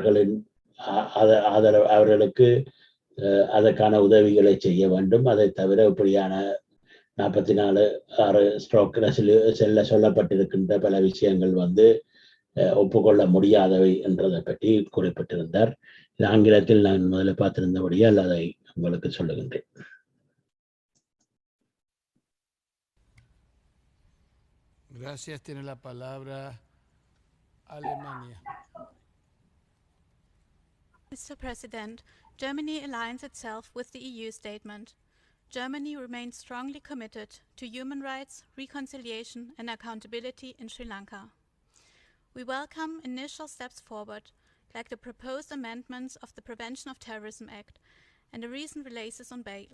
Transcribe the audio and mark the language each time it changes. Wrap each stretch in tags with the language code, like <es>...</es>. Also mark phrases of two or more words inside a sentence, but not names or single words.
<ta>அவர்களுக்கு அதற்கான உதவிகளை செய்ய வேண்டும். அதை தவிர இப்படியான 44/6 சொல்லப்பட்டிருக்கின்ற பல விஷயங்கள் ஒப்புக்கொள்ள முடியாதவை என்றதை பற்றி குறிப்பிட்டிருந்தார். இது ஆங்கிலத்தில் நான் முதல்ல பார்த்திருந்தபடியால் அதை உங்களுக்கு சொல்லுகின்றேன்.</ta> <es>Gracias. Tiene la palabra Alemania.</es> <en>Mr. President, Germany aligns itself with the EU statement. Germany remains strongly committed to human rights, reconciliation and accountability in Sri Lanka. We welcome initial steps forward, like the proposed amendments of the Prevention of Terrorism Act and the recent releases on bail.</en>